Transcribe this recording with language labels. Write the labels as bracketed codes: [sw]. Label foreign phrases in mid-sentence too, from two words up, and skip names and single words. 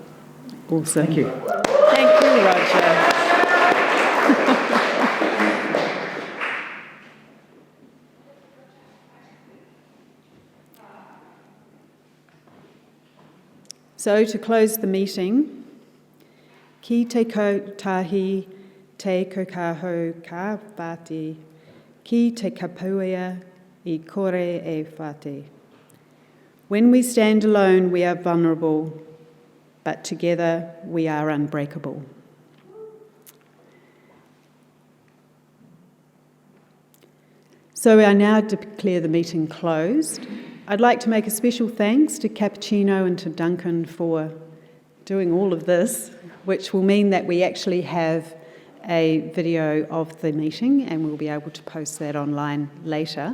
[en] Awesome. thank you. Thank you, Roger. So, to close the meeting, [mi] ki te kotahi te kokaho ka whāti, ki te kapuia I kore e whāti. [en] When we stand alone, we are vulnerable, but together we are unbreakable. So I now declare the meeting closed. I'd like to make a special thanks to Cappuccino and to Duncan for doing all of this, which will mean that we actually have a video of the meeting and we'll be able to post that online later.